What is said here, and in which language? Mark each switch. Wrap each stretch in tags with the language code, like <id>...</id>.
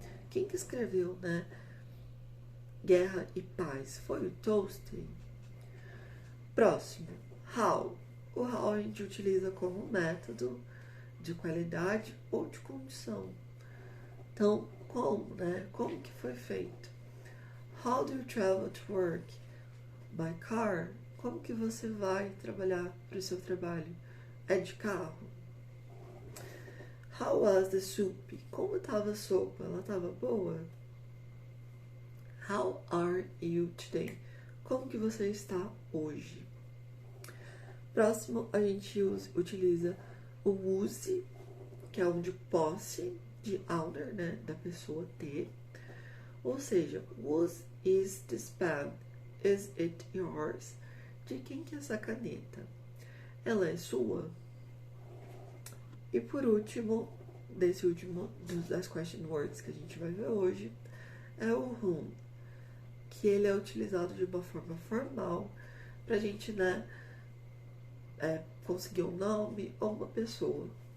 <pt>Quem que escreveu, né? Guerra e Paz? Foi o Tolstoy. Próximo. How? O how a gente utiliza como método de qualidade ou de condição. Então, como, né? Como que foi feito?</pt> <en>How do you travel to work? By car?</en> <pt>Como que você vai trabalhar para o seu trabalho? É de carro?</pt> <en>How was the soup?</en> <pt>Como estava a sopa? Ela estava boa?</pt> <en>How are you today?</en> <pt>Como que você está hoje? Próximo, a gente utiliza o use, que é um de posse, de owner, né? Da pessoa ter. Ou seja,</pt> <en>whose is this pen? Is it yours?</en> <pt>De quem que é essa caneta? Ela é sua? E por último, desse último das question words que a gente vai ver hoje, é o whom, que ele é utilizado de uma forma formal pra gente, né, conseguir um nome ou uma pessoa.</pt>